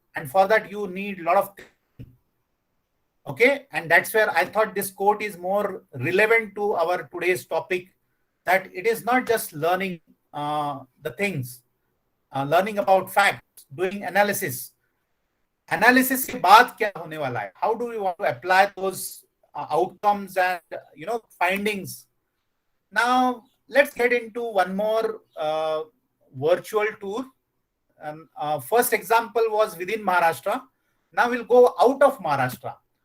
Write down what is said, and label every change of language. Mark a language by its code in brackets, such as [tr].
[en] And for that, you need a lot of things. Okay. And that's where I thought this quote is more relevant to our today's topic, that it is not just learning the things, learning about facts, doing analysis. [hi] Analysis के बाद क्या होने वाला है? [en] How do we want to apply those outcomes and findings? Now let's get into one more virtual tour. First example was within Maharashtra. Now we'll go out of Maharashtra.